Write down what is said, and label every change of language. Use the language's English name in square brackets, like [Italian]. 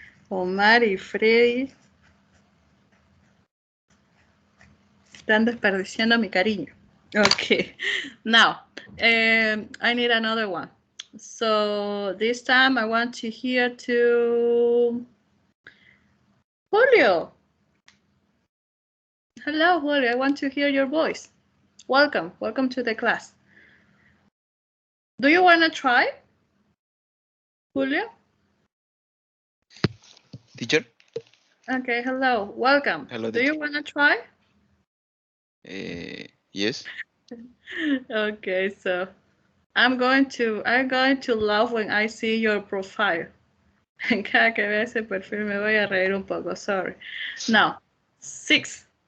[Spanish] Omar y Freddy están desperdiciando mi cariño. [English] Okay. Now, I need another one. So this time I want to hear to Julio. Hello, Julio. I want to hear your voice. Welcome to the class. Do you want to try, Julio? Teacher? Okay, hello, welcome. Hello, Do you want to try? Yes. Okay, so I'm going to laugh when I see your profile. [Spanish] Cada que vea ese perfil me voy a reír un poco, sorry. [English] Now, 6.